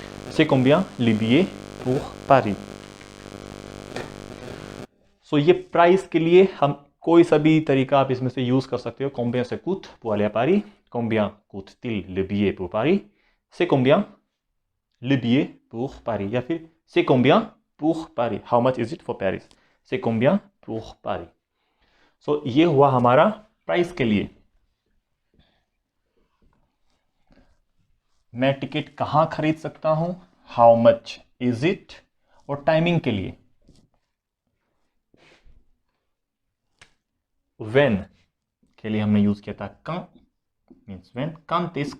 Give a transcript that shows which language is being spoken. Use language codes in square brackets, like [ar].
[fr] C'est combien le billet pour Paris। [hi] सो ये price के लिए हम कोई सा भी तरीका आप इसमें से यूज कर सकते हो। [fr] combien ça coûte pour aller à Paris, combien coûte-t-il le billet pour Paris, c'est combien le billet pour Paris, या फिर c'est combien pour Paris, [en] how much is it for Paris, [fr] c'est combien pour Paris। [hi] सो ये हुआ हमारा price के लिए। मैं ticket कहाँ खरीद सकता हूं, [en] how much is it, [hi] और टाइमिंग के लिए when के लिए हमने यूज किया था quand, मीन्स when, quand